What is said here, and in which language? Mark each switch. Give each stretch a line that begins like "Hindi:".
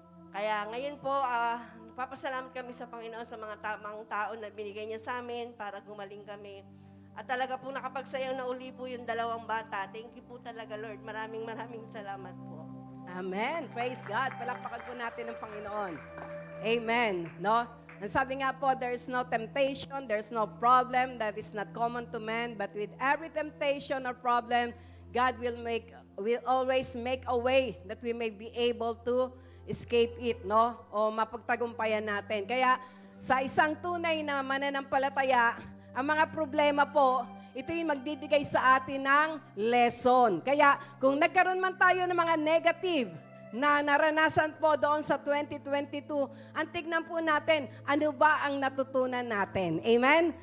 Filipino: Kaya ngayon po, papasalamat kami sa Panginoon sa mga tamang tao na binigay niya sa amin para gumaling kami. At talaga po nakapagsayaw na uli po yung 2 bata. Thank you po talaga, Lord. Maraming salamat po.
English: Amen. Praise God.
Filipino: Palakpakan po natin ang Panginoon. Amen. No? Ang sabi nga po,
English: there is no temptation, there is no problem that is not common to man, but with every temptation or problem, God will always make a way that we may be able to escape it, no?
Filipino: O mapagtagumpayan natin. Kaya sa isang tunay na mananampalataya, ang mga problema po, ito yung magbibigay sa atin ng lesson. Kaya kung nagkaroon man tayo ng mga negative na naranasan po doon sa 2022, ang tignan po natin, ano ba ang natutunan natin? Amen?